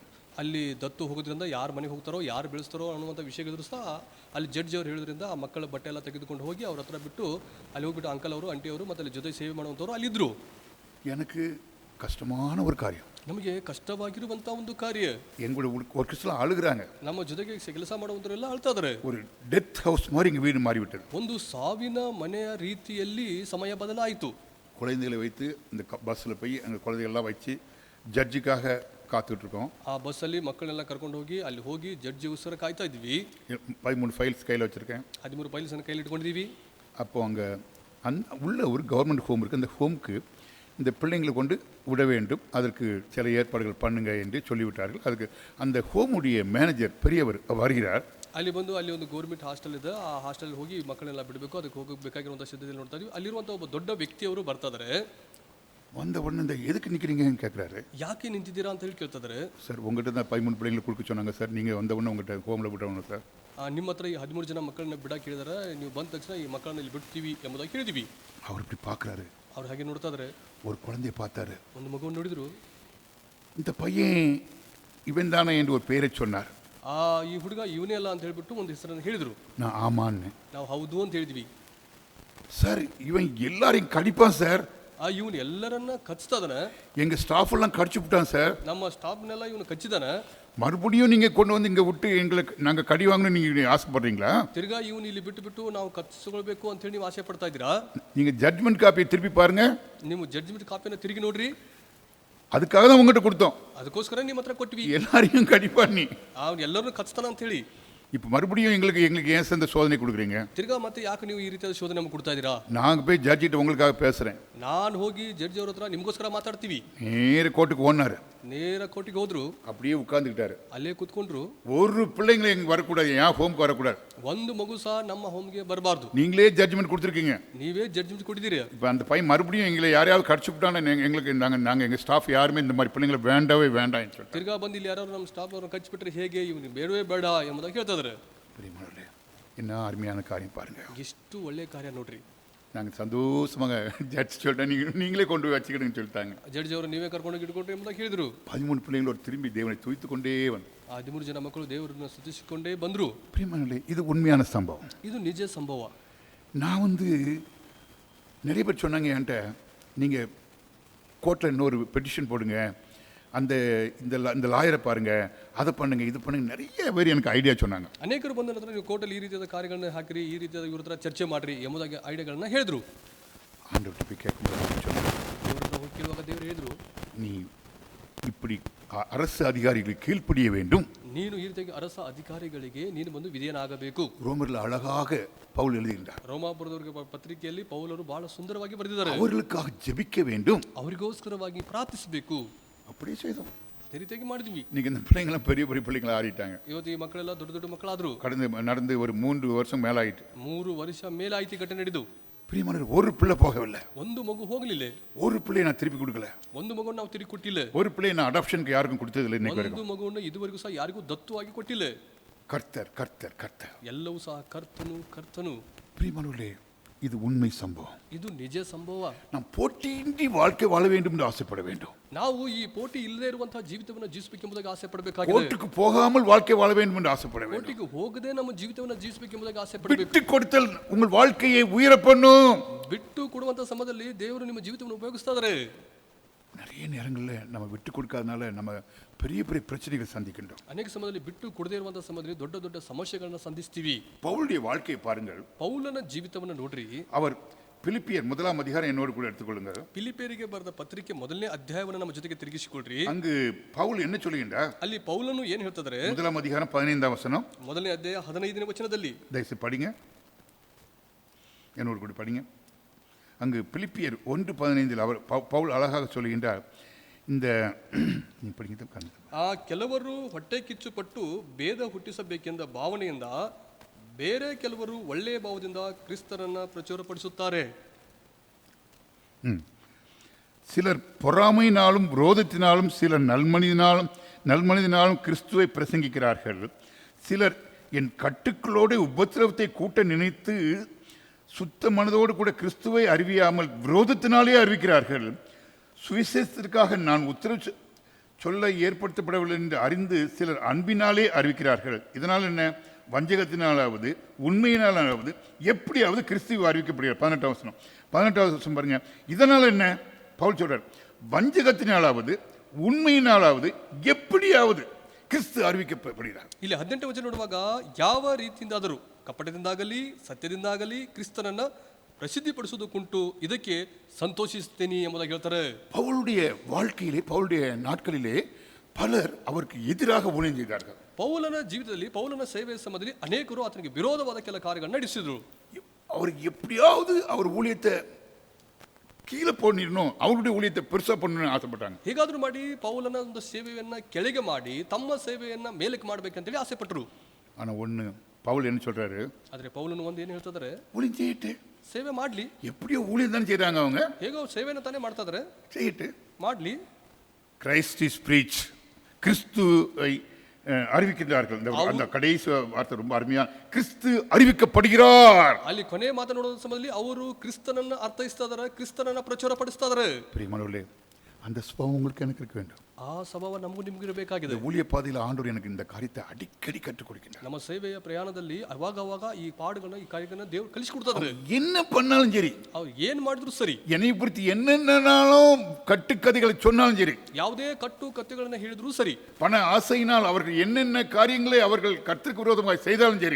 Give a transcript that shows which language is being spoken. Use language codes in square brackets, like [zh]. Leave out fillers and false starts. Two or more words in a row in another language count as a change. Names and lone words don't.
[kn] ಅಲ್ಲಿ ದತ್ತು ಹೋಗೋದ್ರಿಂದ ಯಾರು ಮನೆಗೆ ಹೋಗ್ತಾರೋ ಯಾರು ಬೆಳೆಸ್ತಾರೋ ಅನ್ನುವಂಥ ವಿಷಯಗಳಿದ್ರು ಸಹ ಅಲ್ಲಿ ಜಡ್ಜ್ ಅವರು ಹೇಳಿದ್ರಿಂದ ಆ ಮಕ್ಕಳ ಬಟ್ಟೆ ಎಲ್ಲ ತೆಗೆದುಕೊಂಡು ಹೋಗಿ ಅವ್ರ ಹತ್ರ ಬಿಟ್ಟು ಅಲ್ಲಿ ಹೋಗ್ಬಿಟ್ಟು ಅಂಕಲ್ ಅವರು ಆಂಟಿ ಅವರು ಮತ್ತು ಅಲ್ಲಿ ಜೊತೆ ಸೇವೆ ಮಾಡುವಂಥವ್ರು ಅಲ್ಲಿದ್ದರು. [ta] எனக்கு கஷ்டமான ஒரு காரியம், [kn] ನಮಗೆ ಕಷ್ಟವಾಗಿರುವಂಥ ಒಂದು ಕಾರ್ಯ. [ta] எங்களுடைய ஒர்க்கர்ஸ்லாம் அழுகுறாங்க. [kn] ನಮ್ಮ ಜೊತೆಗೆ ಕೆಲಸ ಮಾಡುವಂಥವರೆಲ್ಲ ಅಳ್ತಾ ಇದ್ದಾರೆ. [ta] ஒரு [en] death house [ta] மாதிரி எங்கள் வீடு மாறிவிட்டது. [kn] ಒಂದು ಸಾವಿನ ಮನೆಯ ರೀತಿಯಲ್ಲಿ ಸಮಯ ಬದಲಾಯಿತು. [ta] குழந்தைகளை வைத்து இந்த பஸ்ஸில் போய் அந்த குழந்தைகள்லாம் வச்சு ஜட்ஜுக்காக காத்துக்கிட்டு இருக்கோம். [kn] ಆ ಬಸ್ಸಲ್ಲಿ ಮಕ್ಕಳನ್ನೆಲ್ಲ ಕರ್ಕೊಂಡು ಹೋಗಿ ಅಲ್ಲಿ ಹೋಗಿ ಜಡ್ಜಿಗೋಸ್ಕರ ಕಾಯ್ತಾ ಇದ್ವಿ. [ta] 13 ஃபைல்ஸ் கையில் வச்சுருக்கேன். [kn] 13 ಫೈಲ್ಸನ್ನು ಕೈಲಿ ಇಟ್ಕೊಂಡಿದ್ದೀವಿ. [ta] அப்போது அங்கே உள்ள ஒரு [en] government home [ta] இருக்குது. அந்த ஹோமுக்கு இந்த பிள்ளைங்களை கொண்டு விட வேண்டும், அதற்கு சில ஏற்பாடுகள் பண்ணுங்க என்று சொல்லிவிட்டார்கள். அதுக்கு அந்த ஹோமுடைய மேனேஜர் பெரியவர் வருகிறார். [kn] ಅಲ್ಲಿ ಬಂದು ಅಲ್ಲಿ ಒಂದು [en] government hostel [kn] ಇದೆ, ಆ ಹಾಸ್ಟೆಲ್ ಹೋಗಿ ಮಕ್ಕಳನ್ನೆಲ್ಲ ಬಿಡಬೇಕು, ಅದಕ್ಕೆ ಹೋಗಬೇಕಾಗಿರುವಂಥ ಸಿದ್ಧತೆ ನೋಡ್ತಾ ಇದ್ವಿ. ಅಲ್ಲಿರುವಂಥ ಒಬ್ಬ ದೊಡ್ಡ ವ್ಯಕ್ತಿಯವರು ಬರ್ತಾ ಇದ್ದಾರೆ. [ta] வந்த உடனே இந்த எதுக்கு நிற்கிறீங்கன்னு கேட்குறாரு. [kn] ಯಾಕೆ ನಿಂತಿದ್ದೀರಾ ಅಂತ ಹೇಳಿ ಕೇಳ್ತಿದ್ದಾರೆ. [ta] சார் உங்கள்கிட்ட தான் 13 பிள்ளைங்களை கொடுக்க சொன்னாங்க சார், நீங்கள் வந்த உடனே உங்கள்கிட்ட ஹோமில் விட்டவங்க சார். [kn] ನಿಮ್ಮ ಹತ್ರ ಈ 13 ಜನ ಮಕ್ಕಳನ್ನ ಬಿಡಕ್ಕೆ ಹೇಳಿದಾರೆ, ನೀವು ಬಂದ ತಕ್ಷಣ ಈ ಮಕ್ಕಳನ್ನ ಇಲ್ಲಿ ಬಿಡ್ತೀವಿ ಎಂಬುದಾಗಿ ಹೇಳಿದ್ವಿ. [ta] அவர் இப்படி பார்க்குறாரு. [kn] ಅವ್ರು ಹಾಗೆ ನೋಡ್ತಾ ಇದ್ದಾರೆ. [ta] ஒரு குழந்தைய பார்த்தாரு. [kn] ಒಂದು ಮಗುವನ್ನು ನೋಡಿದ್ರು. [ta] இந்த பையன் இவன் தானே என்று ஒரு பேரை சொன்னார். [kn] ಈ ಹುಡುಗ ಇವನೇ ಅಲ್ಲ ಅಂತ ಹೇಳ್ಬಿಟ್ಟು ಒಂದು ಹೆಸರನ್ನು ಹೇಳಿದ್ರು. [ta] நான் ஆமான்னு. [kn] ನಾವು ಹೌದು ಅಂತ ಹೇಳಿದ್ವಿ. [ta] சார் இவன் எல்லாரையும் கடிப்பான் சார். [kn] ಇವನು ಎಲ್ಲರನ್ನ ಕಚ್ತಾ ಇದ್ದಾನೆ. [ta] எங்கள் ஸ்டாஃப் எல்லாம் கடிச்சு விட்டான் சார். [kn] ನಮ್ಮ ಸ್ಟಾಫ್ನೆಲ್ಲ ಇವನು ಕಚ್ಚಿದಾನೆ. [ta] மறுபடியும் நீங்கள் கொண்டு வந்து இங்கே விட்டு எங்களுக்கு நாங்கள் கடி வாங்கணும் நீங்கள் ஆசைப்படுறீங்களா? [kn] ತಿರ್ಗಾ ಇವನು ಇಲ್ಲಿ ಬಿಟ್ಟು ನಾವು ಕಚ್ಚಿಸ್ಕೊಳ್ಬೇಕು ಅಂತ ಹೇಳಿ ನೀವು ಆಸೆ ಪಡ್ತಾ ಇದ್ದೀರಾ? [ta] நீங்கள் [en] judgment copy [ta] திருப்பி பாருங்க. [kn] ನೀವು [en] judgment copy [kn] ತಿರುಗಿ ನೋಡ್ರಿ. [ta] அதுக்காக தான் உங்கள்கிட்ட கொடுத்தோம். [kn] ಅದಕ್ಕೋಸ್ಕರ ನಿಮ್ಮ ಹತ್ರ ಕೊಟ್ವಿ. [ta] எல்லாரையும் கடிப்பா நீ [kn] ಅವ್ನು ಎಲ್ಲರನ್ನೂ ಕಚ್ತಾನ ಅಂತ ಹೇಳಿ. [ta] இப்போ மறுபடியும் எங்களுக்கு ஏன் இந்த சோதனை கொடுக்குறீங்க? [kn] ತಿರ್ಗಾ ಮತ್ತೆ ಯಾಕೆ ನೀವು ಈ ರೀತಿಯಾದ ಶೋಧನೆ ನಮಗೆ ಕೊಡ್ತಾ ಇದ್ದೀರಾ? [ta] நாங்கள் போய் ஜட்ஜிட்ட உங்களுக்காக பேசுகிறேன். [kn] ನಾನು ಹೋಗಿ ಜಡ್ಜ್ ಅವ್ರ ಹತ್ರ ನಿಮಗೋಸ್ಕರ ಮಾತಾಡ್ತೀವಿ. [ta] நேர கோர்ட்டுக்கு ஓடினாரு. [kn] ನೇರ ಕೋರ್ಟಿಗೆ ಹೋದ್ರು. [ta] அப்படியே உட்கார்ந்துக்கிட்டாரு. [kn] ಅಲ್ಲೇ ಕೂತ್ಕೊಂಡ್ರು. [ta] ஒரு பிள்ளைங்களை எங்க வரக்கூடாது, ஏன் ஹோம்க்கு வரக்கூடாது. [kn] ಒಂದು ಮಗು ಸಹ ನಮ್ಮ ಹೋಮ್ಗೆ ಬರಬಾರ್ದು. [ta] நீங்களே ஜட்ஜ்மெண்ட் கொடுத்துருக்கீங்க. [kn] ನೀವೇ ಜಡ್ಜ್ಮೆಂಟ್ ಕೊಟ್ಟಿದ್ದೀರಿ. [ta] இப்போ அந்த பையன் மறுபடியும் எங்களை யாரையாவது கடிச்சு விட்டான்னு எங்களுக்கு நாங்கள் எங்கள் ஸ்டாஃப் யாருமே இந்த மாதிரி பிள்ளைங்களை வேண்டவே வேண்டாம்னு சொல்லிட்டு. [kn] ತಿರ್ಗಾ ಬಂದು ಇಲ್ಲಿ ಯಾರು ನಮ್ಮ ಸ್ಟಾಫ್ ಅವ್ರನ್ನ ಕಚ್ಚಿಬಿಟ್ರೆ ಹೇಗೆ, ಇವನಿಗೆ ಬೇಡವೇ ಬೇಡ ಎಂಬುದಾಗಿ ಹೇಳ್ತಾ ಇದ್ದಾರೆ. [ta] என்ன அருமையான காரியம் பாருங்க. [kn] ಎಷ್ಟು ಒಳ್ಳೆ ಕಾರ್ಯ ನೋಡ್ರಿ. [ta] நாங்கள் சந்தோஷமாக ஜட்ஜ் சொல்லிட்டேன், நீங்களே கொண்டு போய் வச்சுக்கிடுன்னு சொல்லிட்டாங்க. [kn] ಜಡ್ಜ್ ಅವರು ನೀವೇ ಕರ್ಕೊಂಡು ಇಟ್ಕೊಂಡ್ರಿ ಎಂಬುದಾಗಿ ಹೇಳಿದ್ರು. [ta] 13 பிள்ளைங்களோடு திரும்பி தேவனை துதித்து கொண்டே வந்து. [kn] 13 ಜನ ಮಕ್ಕಳು ದೇವರನ್ನು ಸ್ತುತಿಸಿಕೊಂಡೇ ಬಂದ್ರು. [ta] பிரியமானவர்களே, இது உண்மையான சம்பவம். [kn] ಇದು ನಿಜ ಸಂಭವ. [ta] நான் நிறைய பேர் சொன்னாங்க என்கிட்ட, நீங்கள் கோர்ட்டில் இன்னொரு பெட்டிஷன் போடுங்க, இந்த லாயரை பாருங்க, அதை பண்ணுங்க, இது பண்ணுங்க, நிறைய பேர் எனக்கு ஐடியா சொன்னாங்க. [kn] ಅನೇಕರು ಬಂದ ನಂತರ ನೀವು ಕೋರ್ಟಲ್ಲಿ ಈ ರೀತಿಯಾದ ಕಾರ್ಯಗಳನ್ನ ಹಾಕಿರಿ, ಈ ರೀತಿಯಾದ ಇವ್ರ ಹತ್ರ ಚರ್ಚೆ ಮಾಡ್ರಿ ಎಂಬುದಾಗಿ ಐಡಿಯಾಗಳನ್ನ ಹೇಳಿದ್ರು. [ta] ஆண்டவர்கிட்ட போய் கேட்கும்போது சொன்னாங்க, [kn] ದೇವರ ಹತ್ರ ಹೋಗಿ ಕೇಳುವಾಗ ದೇವರು ಹೇಳಿದ್ರು, [ta] நீ இப்படி அரசு அதிகாரிகளுக்கு கீழ்ப்படிய வேண்டும். [kn] ನೀನು ಈ ರೀತಿಯಾಗಿ ಅರಸ ಅಧಿಕಾರಿಗಳಿಗೆ ನೀನು ಬಂದು ವಿಧೇಯನಾಗಬೇಕು. [ta] ரோமரில் அழகாக பவுல் எழுதுகின்றார். [kn] ರೋಮಾಪುರದವರಿಗೆ ಪತ್ರಿಕೆಯಲ್ಲಿ ಪೌಲರು ಬಹಳ ಸುಂದರವಾಗಿ ಬರೆದಿದ್ದಾರೆ. [ta] அவர்களுக்காக ஜெபிக்க வேண்டும், [kn] ಅವರಿಗೋಸ್ಕರವಾಗಿ ಪ್ರಾರ್ಥಿಸಬೇಕು. [ta] அப்படியே செய்தோம். [kn] ಅದೇ ರೀತಿಯಾಗಿ ಮಾಡಿದ್ವಿ. [ta] இன்னைக்கு இந்த பிள்ளைங்களாம் பெரிய பெரிய பிள்ளைங்களா ஆறிட்டாங்க. [kn] ಇವತ್ತು ಈ ಮಕ್ಕಳೆಲ್ಲ ದೊಡ್ಡ ದೊಡ್ಡ ಮಕ್ಕಳಾದ್ರು. [ta] நடந்து ஒரு 3 வருஷம் மேலாயிட்டு. [kn] 3 ವರ್ಷ ಮೇಲಾಯ್ತು ಘಟನೆ ನಡೆದು. [ta] பிரியமானவர்களே, ஒரு பிள்ளை போகவில்லை. [kn] ಒಂದು ಮಗು ಹೋಗಲಿಲ್ಲ. [ta] ஒரு பிள்ளையை நான் திருப்பி கொடுக்கல. [kn] ಒಂದು ಮಗುವನ್ನು ನಾವು ತಿರುಗಿ ಕೊಟ್ಟಿಲ್ಲ. [ta] ஒரு பிள்ளையை நான் அடாப்ஷனுக்கு யாருக்கும் கொடுத்ததில்லை இன்னைக்கு [kn] ಒಂದು [ta] வரைக்கும். [kn] ಮಗುವನ್ನು ಇದುವರೆಗೂ ಸಹ ಯಾರಿಗೂ ದತ್ತುವಾಗಿ ಕೊಟ್ಟಿಲ್ಲ. [ta] கர்த்தர் கர்த்தர் கர்த்தர் [kn] ಎಲ್ಲವೂ ಸಹ ಕರ್ತನು. [ta] பிரியமானவர்களே, இது உண்மை சம்பவம். [kn] ಇದು ನಿಜ ಸಂಭವ. [ta] நாம் போட்டியின்றி வாழ்க்கை வாழ வேண்டும் என்று ஆசைப்பட வேண்டும். [kn] ನಾವು ಈ ಪೋಟಿ ಇಲ್ಲದೆ ಇರುವಂತಹ ಜೀವಿತವನ್ನು ಜೀವಿಸಬೇಕೆಂಬುದಾಗಿ ಆಸೆ ಪಡಬೇಕಾಗಿದೆ. [ta] கோர்ட்டுக்கு போகாமல் வாழ்க்கை வாழ வேண்டும் என்று ஆசைப்பட வேண்டும். [kn] ಕೋಟಿಗೆ ಹೋಗದೆ ನಮ್ಮ ಜೀವಿತವನ್ನು ಜೀವಿಸಬೇಕೆಂಬುದಾಗಿ ಆಸೆ ಪಡಬೇಕು. [ta] விட்டு கொடுத்தல் உங்கள் வாழ்க்கையை உயர பண்ணும். [kn] ಬಿಟ್ಟು ಕೊಡುವಂತ ಸಮಯದಲ್ಲಿ ದೇವರು ನಿಮ್ಮ ಜೀವಿತವನ್ನು ಉಪಯೋಗಿಸ್ತಾ ಇದ್ದಾರೆ. [ta] நிறைய நேரங்களில் நம்ம விட்டு கொடுக்காதனால நம்ம பெரிய பெரிய பிரச்சனைகள் சந்திக்கின்றோம். [kn] ಅನೇಕ ಸಮಯದಲ್ಲಿ ಬಿಟ್ಟು ಕೊಡದೇ ಇರುವಂತಹ ಸಮಯದಲ್ಲಿ ದೊಡ್ಡ ದೊಡ್ಡ ಸಮಸ್ಯೆಗಳನ್ನ ಸಂಧಿಸ್ತೀವಿ. [ta] பவுலுடைய வாழ்க்கையை பாருங்கள். [kn] ಪೌಲನ ಜೀವಿತವನ್ನು ನೋಡ್ರಿ. [ta] அவர் பிலிப்பியர் 1ஆம் அதிகாரம் என்னோடு கூட எடுத்துக்கொள்ளுங்க. [kn] ಫಿಲಿಪಿಯರಿಗೆ ಬರೆದ ಪತ್ರಿಕೆ 1ನೇ ಅಧ್ಯಾಯವನ್ನು ನಮ್ಮ ಜೊತೆಗೆ ತಿರುಗಿಸಿಕೊಳ್ಳ್ರಿ. [ta] அங்கு பவுல் என்ன சொல்லுகின்றார்? [kn] ಅಲ್ಲಿ ಪೌಲನು ಏನು ಹೇಳ್ತಿದ್ದಾರೆ? [ta] 1ஆம் அதிகாரம் 15ஆம் வசனம். [kn] 1ನೇ ಅಧ್ಯಾಯ 15ನೇ ವಚನದಲ್ಲಿ [ta] தயவுசெய்து படிங்க, என்னோடு கூட படிங்க. அங்கு பிலிப்பியர் 1:15 அவர் பவுல் அழகாக சொல்லுகின்றார், இந்த [kn] ಆ ಕೆಲವರು ಹೊಟ್ಟೆ ಕಿಚ್ಚುಪಟ್ಟು ಭೇದ ಹುಟ್ಟಿಸಬೇಕೆಂದ ಭಾವನೆಯಿಂದ ಬೇರೆ ಕೆಲವರು ಒಳ್ಳೆಯ ಭಾವದಿಂದ ಕ್ರಿಸ್ತರನ್ನ ಪ್ರಚುರಪಡಿಸುತ್ತಾರೆ. [ta] சிலர் பொறாமையினாலும் விரோதத்தினாலும், சிலர் நல்மனிதனாலும் கிறிஸ்துவை பிரசங்கிக்கிறார்கள். சிலர் என் கட்டுக்களோடு உபத்திரவத்தை கூட்ட நினைத்து சுத்த மனதோடு கூட கிறிஸ்துவை அறிவியாமல் விரோதத்தினாலே அறிவிக்கிறார்கள். சுவிசேஷத்திற்காக நான் உத்தரவு சொல்ல ஏற்படுத்தப்படவில்லை என்று அறிந்து சிலர் அன்பினாலே அறிவிக்கிறார்கள். இதனால் என்ன? வஞ்சகத்தினாலாவது உண்மையினாலாவது எப்படியாவது கிறிஸ்துவை அறிவிக்கப்படுகிறார். 18ஆம் வசனம் பாருங்க. இதனால் என்ன? பவுல் சொல்றார், வஞ்சகத்தினாலாவது உண்மையினாலாவது எப்படியாவது ಕ್ರಿಸ್ತ அறிவிக்கப்படுகிறார். [kn] ಇಲ್ಲಿ 18ನೇ ವಚನ ನೋಡುವಾಗ, ಯಾವ ರೀತಿಯಿಂದಾದರೂ ಕಪಟದಿಂದಾಗಲಿ ಸತ್ಯದಿಂದಾಗಲಿ ಕ್ರಿಸ್ತನನ್ನ ಪ್ರಸಿದ್ಧಿಪಡಿಸುವುದಕ್ಕುಂಟು, ಇದಕ್ಕೆ ಸಂತೋಷಿಸ್ತೇನೆ ಎಂಬುದಾಗಿ ಹೇಳ್ತಾರೆ. [ta] பவுலுடைய வாழ்க்கையிலே, பவுலுடைய நாட்களிலே பலர் அவருக்கு எதிராக ஊழியம் செய்தார்கள். [kn] ಪೌಲನ ಜೀವಿತದಲ್ಲಿ, ಪೌಲನ ಸೇವೆಯ ಸಮಯದಲ್ಲಿ ಅನೇಕರು ಆತನಿಗೆ ವಿರೋಧವಾದ ಕೆಲ ಕಾರ್ಯಗಳನ್ನು ನಡೆಸಿದ್ರು. [ta] அவருக்கு எப்படியாவது அவர் ஊழியத்தை கீழே போடணும், அவருடைய ஊழியத்தை பெருசா பண்ணணும்னு ஆசைப்பட்டாங்க. [kn] ಹೇಗಾದ್ರೂ ಮಾಡಿ ಪೌಲನ ಒಂದು ಸೇವೆಯನ್ನ ಕೆಳಗೆ ಮಾಡಿ ತಮ್ಮ ಸೇವೆಯನ್ನ ಮೇಲಕ್ಕೆ ಮಾಡ್ಬೇಕಂತೇಳಿ ಆಸೆ ಪಟ್ಟರು. [ta] ஆனா ஒண்ணு, பவுல் என்ன சொல்றாரு? [kn] ಆದ್ರೆ ಪೌಲನು ಒಂದು ಏನು ಹೇಳ್ತಿದ್ದಾರೆ? [ta] ஊழியம் செய்யிட்டு, [kn] ಸೇವೆ ಮಾಡ್ಲಿ. [ta] எப்படியோ ஊழியம் தானே செய்றாங்க அவங்க, [kn] ಹೇಗೋ ಸೇವೆನ ತಾನೇ ಮಾಡ್ತಾ ಇದ್ದಾರೆ, [ta] செய்யிட்டு [kn] ಮಾಡ್ಲಿ. [en] Christ is preach, [ta] கிறிஸ்துவை அறிவிக்கிறார்கள். அந்த கடைசி வார்த்தை ரொம்ப அருமையா, கிறிஸ்து அறிவிக்கப்படுகிறார். [kn] ಅಲ್ಲಿ ಕೊನೆ ಮಾತನಾಡೋ ಸಮಯದಲ್ಲಿ ಅವರು ಕ್ರಿಸ್ತನನ್ನ ಅರ್ಥೈಸ್ತಾ ಇದ್ದಾರೆ, ಕ್ರಿಸ್ತನನ್ನ ಪ್ರಚಾರ ಪಡಿಸ್ತಾ ಇದ್ದಾರೆ. [ta] பிரியமானவர்களே, அந்த சுபாவம் உங்களுக்கு எனக்கு இருக்க வேண்டும். [kn] ಆ ಸ್ವಭಾವ ನಮಗೂ ನಿಮಗೂ ಇರಬೇಕಾಗಿದೆ. [ta] ஊழிய பாதையில் ஆண்டவர் எனக்கு இந்த காரியத்தை அடிக்கடி கற்றுக் கொடுக்கின்றார். [kn] ನಮ್ಮ ಸೇವೆಯ ಪ್ರಯಾಣದಲ್ಲಿ ಅವಾಗ ಈ ಪಾಡುಗಳನ್ನ, ಈ ಕಾರ್ಯಗಳನ್ನ ದೇವರು ಕಲಿಸಿಕೊಡ್ತಾರೆ. [ta] என்ன பண்ணாலும் சரி, [kn] ಅವ್ರು ಏನ್ ಮಾಡಿದ್ರು ಸರಿ, [ta] என்னை குறித்து என்னென்னாலும் கட்டுக்கதைகளை சொன்னாலும் சரி, [kn] ಯಾವುದೇ ಕಟ್ಟು ಕಥೆಗಳನ್ನ ಹೇಳಿದ್ರು ಸರಿ, [ta] பண ஆசையினால் அவர்கள் என்னென்ன காரியங்களை அவர்கள் கர்த்தருக்கு விரோதமாக செய்தாலும் சரி,